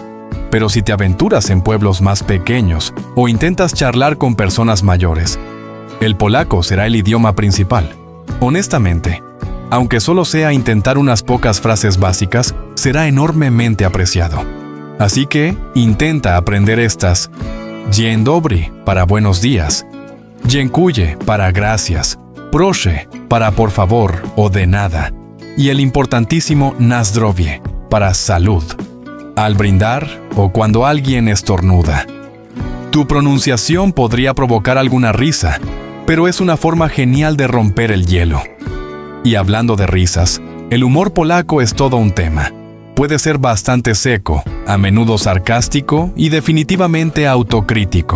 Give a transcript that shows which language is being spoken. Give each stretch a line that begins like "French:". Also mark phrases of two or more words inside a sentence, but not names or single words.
Spanish: Pero si te aventuras en pueblos más pequeños o intentas charlar con personas mayores, el polaco será el idioma principal. Honestamente, aunque solo sea intentar unas pocas frases básicas, será enormemente apreciado. Así que, intenta aprender estas.
Polish: Dzień dobry,
Spanish: para buenos días. Dziękuję, para gracias. Proszę, para por favor o de nada. Y el importantísimo
Polish: na zdrowie,
Spanish: para salud. Al brindar o cuando alguien estornuda. Tu pronunciación podría provocar alguna risa, pero es una forma genial de romper el hielo. Y hablando de risas, el humor polaco es todo un tema. Puede ser bastante seco, a menudo sarcástico y definitivamente autocrítico.